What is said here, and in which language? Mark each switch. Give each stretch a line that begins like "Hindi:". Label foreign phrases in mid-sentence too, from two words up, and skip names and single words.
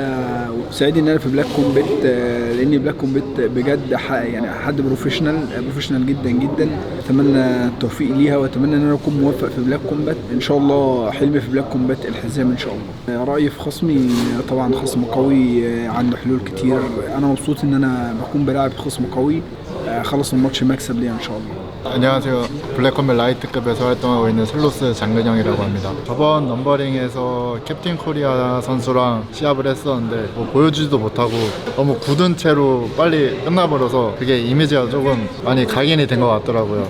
Arabic: سعيد ان انا في بلاك كومبات لان بلاك كومبات بجد يعني حد بروفيشنال جدا جدا. اتمنى التوفيق ليها واتمنى ان انا اكون موفق في بلاك كومبات ان شاء الله. حلمي في بلاك كومبات الحزام ان شاء الله. رايي في خصمي طبعا خصم قوي عنده حلول كتير. انا مبسوط ان انا بكون بلاعب خصم قوي. خلص الماتش مكسب ليا ان شاء الله.
Korean: 안녕하세요. 블랙컴뱃 라이트급에서 활동하고 있는 슬로스 장근영이라고 합니다. 저번 넘버링에서 캡틴 코리아 선수랑 시합을 했었는데 뭐 보여주지도 못하고 너무 굳은 채로 빨리 끝나버려서 그게 이미지가 조금 많이 각인이 된 것 같더라고요.